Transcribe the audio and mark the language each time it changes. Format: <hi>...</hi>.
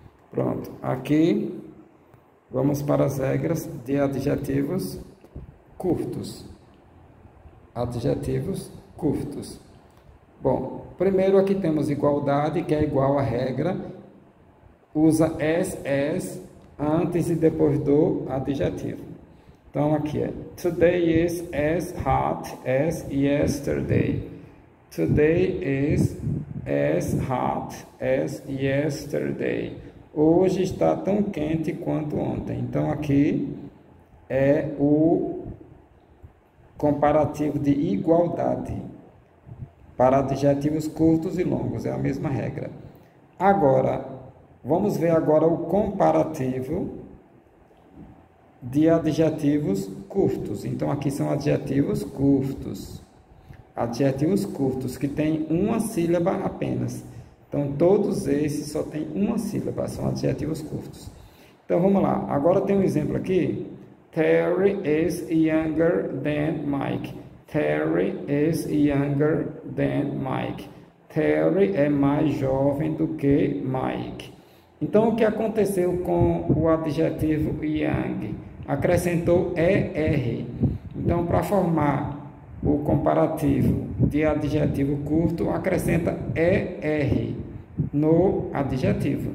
<pt>Pronto. Aqui vamos para as regras de adjetivos curtos. Adjetivos curtos. Bom, primeiro aqui temos igualdade, que é igual à regra. Usa as antes e depois do adjetivo. Então aqui é</pt> <en>Today is as hot as yesterday. Today is as hot as yesterday.</en> <pt>Hoje está tão quente quanto ontem. Então aqui é o comparativo de igualdade para adjetivos curtos e longos. É a mesma regra. Agora vamos ver agora o comparativo de adjetivos curtos. Então, aqui são adjetivos curtos. Adjetivos curtos, que têm uma sílaba apenas. Então, todos esses só têm uma sílaba, são adjetivos curtos. Então, vamos lá. Agora tem um exemplo aqui.</pt> <en>Terry is younger than Mike. Terry is younger than Mike.</en> <pt>Terry é mais jovem do que Mike. Então, o que aconteceu com o adjetivo young? Acrescentou ER. Então, para formar o comparativo de adjetivo curto, acrescenta ER no adjetivo.</pt>